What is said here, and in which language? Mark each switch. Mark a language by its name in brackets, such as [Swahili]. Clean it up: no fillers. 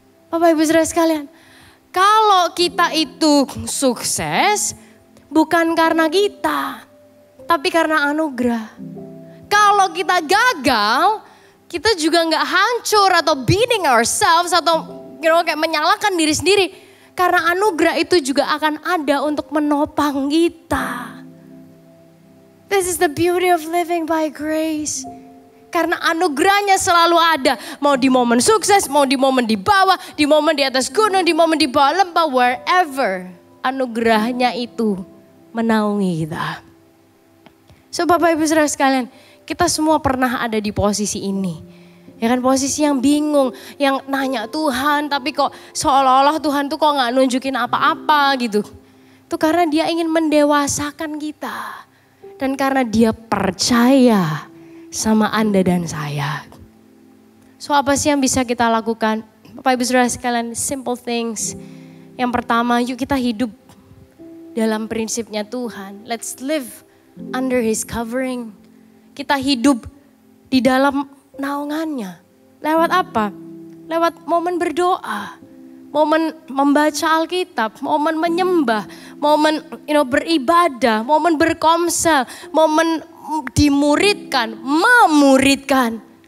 [Indonesian] Bapak Ibu Saudara sekalian, kalau kita itu sukses bukan karena kita, tapi karena anugerah. Kalau kita gagal, kita juga nggak hancur atau [English] beating ourselves [Indonesian] atau kayak menyalahkan diri sendiri. Karena anugerah itu juga akan ada untuk menopang kita. [English] This is the beauty of living by grace. [Indonesian] Karena anugerahnya selalu ada. Mau di momen sukses, mau di momen di bawah, di momen di atas gunung, di momen di bawah lembah, wherever. Anugerahnya itu menaungi kita. So Bapak Ibu Saudara sekalian, kita semua pernah ada di posisi ini. Ya kan, posisi yang bingung, yang nanya Tuhan tapi kok seolah-olah Tuhan tuh kok gak nunjukin apa-apa gitu. Itu karena dia ingin mendewasakan kita. Dan karena dia percaya sama Anda dan saya. So apa sih yang bisa kita lakukan? Bapak Ibu Saudara sekalian, [English] simple things. [Indonesian] Yang pertama, yuk kita hidup dalam prinsipnya Tuhan. [English] Let's live under His covering. [Indonesian] Kita hidup di dalam naungannya. Lewat apa? Lewat momen berdoa, momen membaca Alkitab, momen menyembah, momen beribadah, momen berkomsel, momen dimuridkan, memuridkan.